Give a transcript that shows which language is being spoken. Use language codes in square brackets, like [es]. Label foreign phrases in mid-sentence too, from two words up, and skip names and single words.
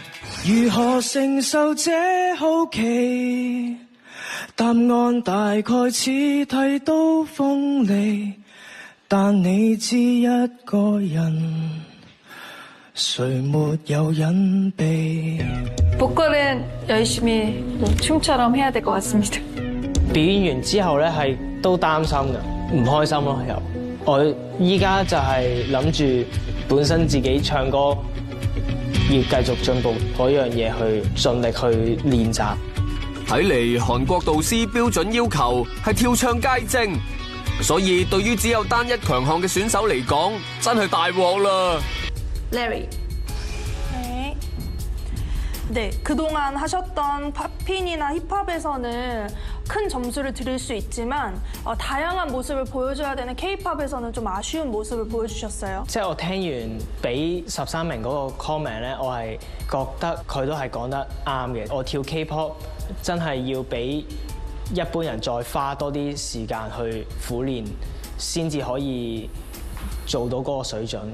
[yue] 如何承受這好奇？答案大概似剃刀鋒利，但你知一個人誰沒有隱秘。 [ko] 보컬은 열심히 춤처럼 해야 될 것 같습니다. [yue] 表演完之後咧，係都擔心嘅，唔開心咯又。我依家就係諗住本身自己唱歌要繼續進步嗰樣嘢，去盡力去練習。睇嚟韓國導師標準要求係跳唱皆精，所以對於只有單一強項嘅選手嚟講，真係大鑊啦。 Larry。 [ko] 네, 그동안 하셨던 팝핀이나 힙합에서는 큰 점수를 드릴 수 있지만 다양한 모습을 보여줘야 되는 K-팝에서는 좀 아쉬운 모습을 보여주셨어요. [yue] 即係我聽完俾13名嗰個 comment 咧，我係覺得佢都係講得啱嘅。我跳 K-pop 真係要比一般人再花多啲時間去苦練，先至可以做到嗰個水準。